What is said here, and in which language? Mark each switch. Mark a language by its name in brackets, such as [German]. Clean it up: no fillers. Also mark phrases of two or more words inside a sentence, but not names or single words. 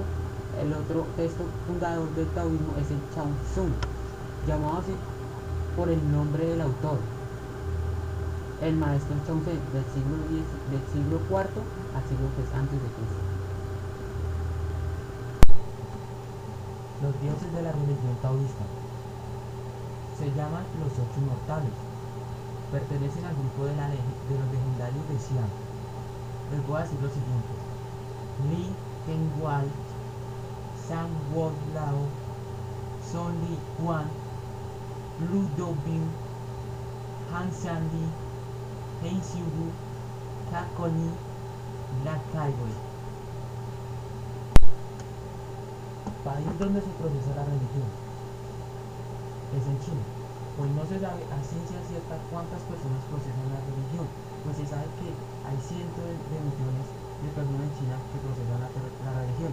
[Spanish] El otro texto fundador del taoísmo es el Chuang Tzu, llamado así por el nombre del autor, el maestro Chuang Tzu, del siglo IV al siglo III a.C. Los dioses de la religión taoísta se llaman los 8 inmortales. Pertenecen al grupo de los legendarios de Xi'an. Les voy a decir lo siguiente: Li Tengwai, San Won Lao, Son Li Quan, Lu Dobin, Han San Li, Heng Xiu, Kakoni, La Kaiwei. País donde se procesa la religión es en China. Pues no se sabe a ciencia cierta cuántas personas procesan la religión, pues se sabe que hay cientos de millones de personas en China que procesan la religión.